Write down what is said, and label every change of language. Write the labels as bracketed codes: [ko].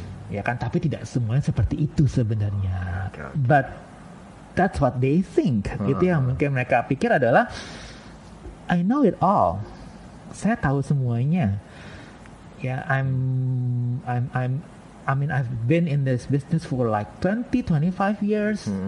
[id] Ya kan, tapi tidak semuanya seperti itu sebenarnya. [en] But that's what they think. [id] Itu yang mungkin mereka pikir adalah [en] I know it all. [id] Saya tahu semuanya. Ya, [en] I mean, I've been in this business for like 25 years.